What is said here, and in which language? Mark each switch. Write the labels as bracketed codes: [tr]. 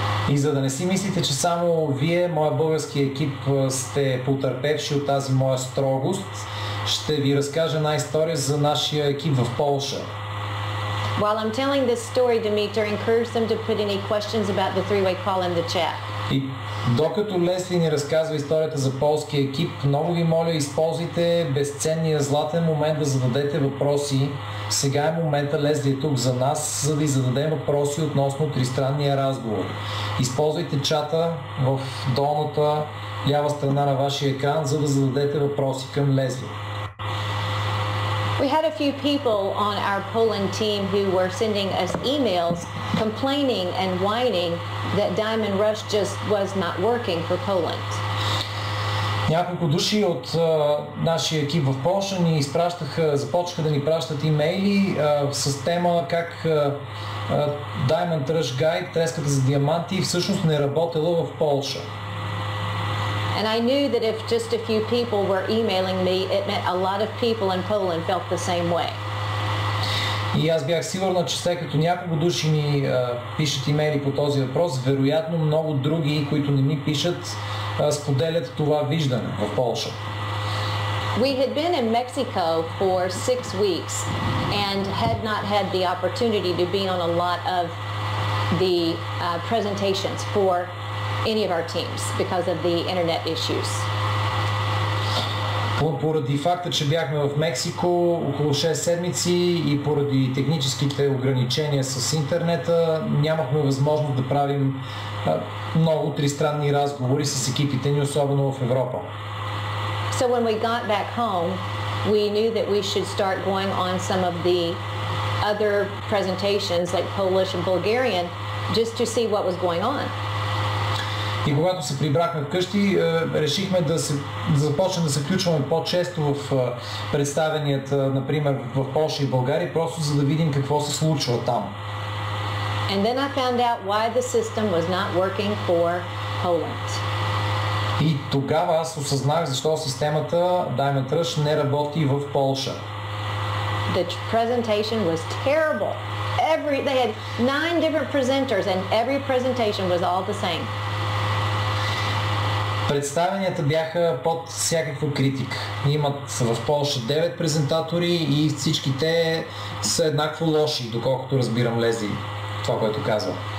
[bg] И за да не си мислите, че само вие, моя български екип, сте потърпевши от тази моя строгост, ще ви разкажа една история за нашия екип в Полша. [en] While I'm telling this story, Dimitar, encourage them to put any questions about the three-way call in the chat. [bg] И докато Лесли ни разказва историята за полския екип, много ви моля, използвайте безценния златен момент да зададете въпроси. Сега е момента, Лесли е тук за нас, за да й зададем въпроси относно тристранния разговор. Използвайте чата в долната лява страна на вашия екран, за да зададете въпроси към Лесли. [en] We had a few people on our Poland team who were sending us emails complaining and whining that Diamond Rush just was not working for Poland. [bg] Няколко души от нашия екип в Полша ни започнаха да ни пращат имейли с тема как Diamond Rush Guide, треската за диаманти, всъщност не работела в Полша. [en] And I knew that if just a few people were emailing me, it meant a lot of people in Poland felt the same way. [bg] И аз бях сигурна, че след като няколко души ми пишат имейли по този въпрос, вероятно много други, които не ми пишат, споделят това виждане в Полша. [en] We had been in Mexico for 6 weeks and had not had the opportunity to be on a lot of the presentations for any of our teams because of the internet issues. [bg] Поради факта, че бяхме в Мексико около 6 седмици и поради техническите ограничения с интернета, нямахме възможност да правим много тристранни разговори с екипите ни, особено в Европа. [en] So when we got back home, we knew that we should start going on some of the other presentations like Polish and Bulgarian just to see what was going on. [bg] И когато се прибрахме вкъщи, решихме да започнем да се включваме по-често в представенията, например в Полша и България, просто за да видим какво се случва там. [en] And then I found out why the system was not working for Poland. [bg] И тогава аз осъзнах защо системата Diamond Rush не работи в Полша. [en] The presentation was terrible. They had 9 different presenters and every presentation was all the same. [bg] Представенията бяха под всякаква критика. Имат в Полша 9 презентатори и всички те са еднакво лоши, доколкото разбирам Лесли това, което казва.